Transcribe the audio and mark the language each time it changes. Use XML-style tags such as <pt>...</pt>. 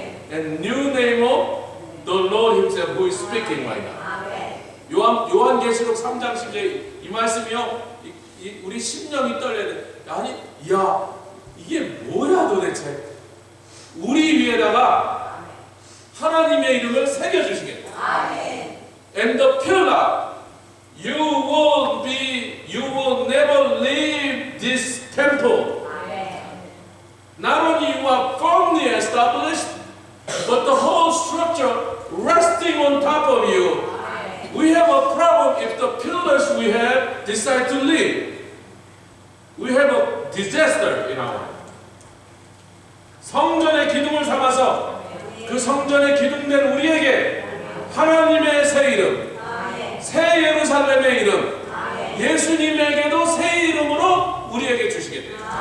<en>And new name of the Lord Himself who is speaking right now.</en> <ko>요한계시록 3장 10절 이 말씀이요. 우리 심령이 떨려야 돼. 아니, 야, 이게 뭐야 도대체? 우리 위에다가 하나님의 이름을 새겨주시겠다.</ko> <en>And the pillar, you will never leave this temple. Not only you are firmly established, but the whole structure resting on top of you. We have a problem if the pillars we have decide to leave. We have a disaster in our life.</en> <ko>성전의 기둥을 삼아서 그 성전의 기둥된 우리에게 하나님의 새 이름, 새 예루살렘의 이름, 예수님에게도 새 이름으로 우리에게 주시겠대요.</ko>